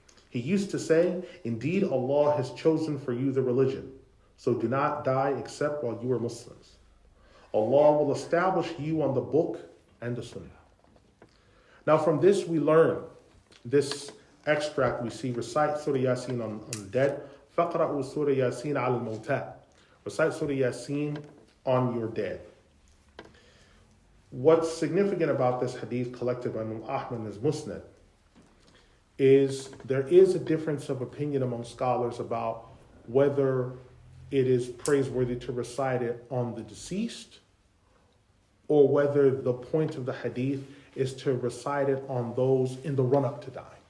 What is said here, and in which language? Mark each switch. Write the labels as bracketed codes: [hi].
[en] He used to say, indeed Allah has chosen for you the religion, so do not die except while you are Muslims. Allah will establish you on the book and the Sunnah. Now from this we learn, this extract we see, recite Surah Yasin on the dead. [ar] فَقْرَأُوا Surah Yasin عَلَى الْمَوْتَى. [en] Recite Surah Yasin on your dead. What's significant about this hadith collected by Imam Ahmad in his Musnad is there is a difference of opinion among scholars about whether it is praiseworthy to recite it on the deceased or whether the point of the hadith is to recite it on those in the run-up to dying.